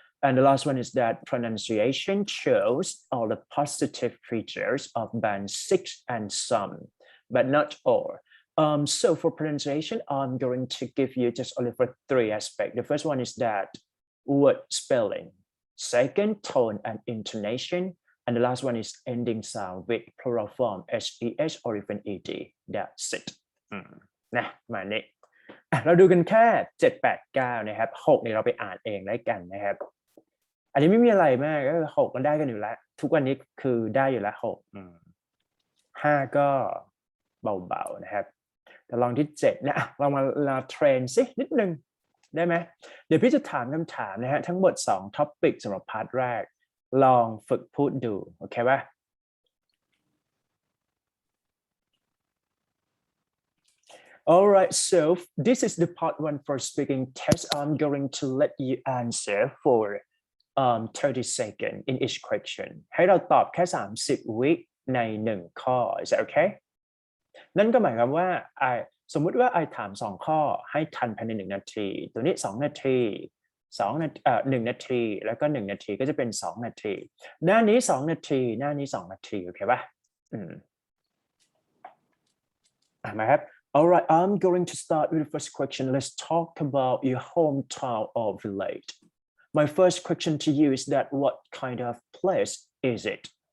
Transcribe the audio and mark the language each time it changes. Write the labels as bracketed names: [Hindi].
[English] And the last one is that pronunciation shows all the positive features of band 6 and some, but not all. So for pronunciation, I'm going to give you just only for 3 aspects. The first one is that word spelling, second, tone and intonation, and the last one is ending sound with plural form hes or even ed. That's it. [Thai] นะมานี้เราดูกันแค่7 8 9นะครับ6เนี่ยเราไปอ่านเองได้กันนะครับอันนี้ไม่มีอะไรมากก็6กันได้กันอยู่แล้วทุกวันนี้คือได้อยู่แล้ว6 5ก็ เบาๆนะครับแต่ลองที่7นะลองมาเทรนสินิดนึงได้ไหมเดี๋ยวพี่จะถามคำถามนะฮะทั้งหมด2ท็อปิกสำหรับพาร์ทแรกลองฝึกพูดดูโอเคป่ะ [English] All right, so this is the part 1 for speaking test. I'm going to let you answer for 30 seconds in each question. [Thai] ให้เราตอบแค่30 วิใน1ข้อ [English] Is that okay? [Thai] นั่นก็หมายความว่าสมมุติว่าถาม2ข้อให้ทันภายใน1นาทีตัวนี้2นาที1นาทีแล้วก็1นาทีก็จะเป็น2นาทีหน้านี้2นาทีหน้านี้2นาทีโอเคป่ะมาครับ [English] All right, I'm going to start with the first question. Let's talk about your hometown or village. My first question to you is that what kind of place is it?